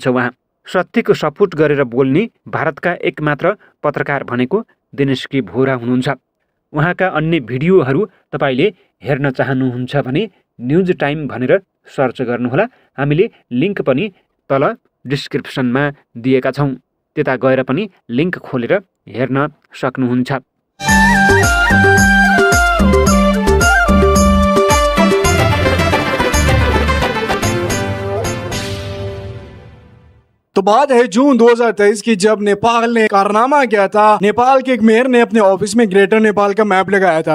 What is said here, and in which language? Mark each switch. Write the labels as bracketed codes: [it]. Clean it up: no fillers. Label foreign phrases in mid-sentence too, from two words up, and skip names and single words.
[ne] उहाँ सत्यको सपोर्ट गरेर बोल्ने भारतका एकमात्र पत्रकार भनेको दिनेश के भोरा हुनुहुन्छ। उहाँका अन्य भिडियोहरू तपाईले हेर्न चाहनुहुन्छ भने न्युज टाइम भनेर सर्च गर्नुहोला। हामीले लिङ्क पनि तल डिस्क्रिप्सनमा दिएका छौँ, त्यता गएर पनि लिङ्क खोलेर हेर्न सक्नुहुन्छ। [hi] तो बात है जून 2023 की, जब नेपाल ने कारनामा किया था। नेपाल के एक मेयर ने अपने ऑफिस में ग्रेटर नेपाल का मैप लगाया था।